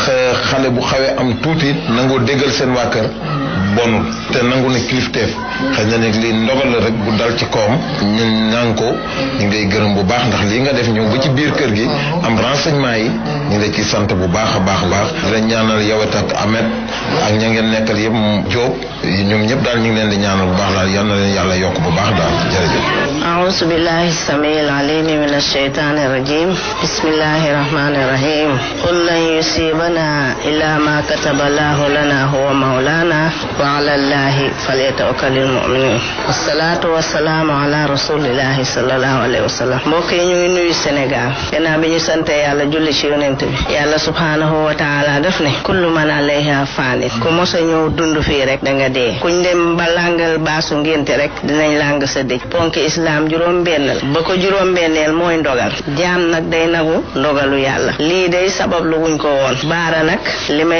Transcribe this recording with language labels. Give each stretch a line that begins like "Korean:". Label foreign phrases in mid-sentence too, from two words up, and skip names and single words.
Wolof: xale bu xawee am tuuti nangoo déggal seen waa kër bonul te nangu na kilifteef xëy na nag lii ndogal la rek bu dal ci kawam ñun naan ko ñu ngay gërëm bu baax ndax lii nga def ñëw ba ci biir kër gi am renseignement yi ñu ngi la ciy sant bu baax a baax a baax di la ñaanal yow ak Ahmed ak ña ngeen nekkal yëpp Diop ñoom ñëpp daal ñu ngi leen di ñaanal bu baax daal yal na leen yàlla yokk bu baax daal jërëjëf.
Arabic: أعوذ بالله السميع العليم من الشيطان الرجيم بسم الله الرحمن الرحيم قل لن يصيبنا إلا ما كتب الله لنا هو مولانا وعلى الله فليتوكل المؤمنون والصلاة والسلام على رسول الله صلى الله عليه وسلم
Wolof: mbokk yi ñu ngi nuyu Sénégal gannaaw bi ñu sante yàlla julli ci yonent bi yàlla
Arabic: سبحانه وتعالى
Wolof: def ne
Arabic: كل من عليها فان
Wolof: ku mos a ñëw dund fii rek da nga dee kuñ dem ba langal baasu ngénte rek dinañ lang sa dëj ponki islam juróom bennal ba ko juróom benneel mooy ndogal jaam nag day nagu ndogalu yàlla lii day sabab lu wuñ ko woon baara nag li may